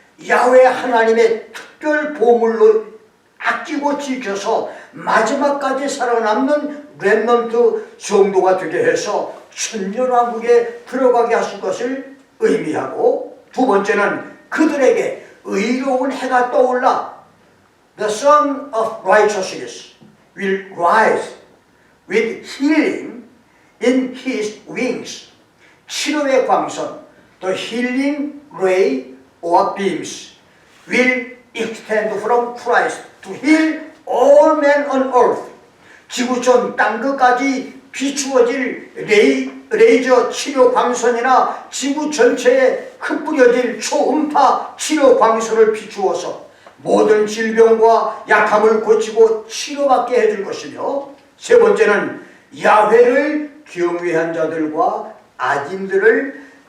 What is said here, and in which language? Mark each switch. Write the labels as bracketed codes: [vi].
[ko] 야훼 하나님의 특별 보물로 아끼고 지켜서 마지막까지 살아남는 렘넌트 성도가 되게 해서 천년왕국에 들어가게 하실 것을 의미하고, 두 번째는 그들에게 의로운 해가 떠올라 [en] The Son of Righteousness will rise with healing in his wings. [ko] 치료의 광선, [en] the healing ray or beams will extend from Christ to heal all men on earth. [ko] 지구촌 땅끝까지 비추어질 레이저 치료 광선이나 지구 전체에 흩뿌려질 초음파 치료 광선을 비추어서 모든 질병과 약함을 고치고 치료받게 해줄 것이며, 세 번째는 야훼를 경외한 자들과 악인들을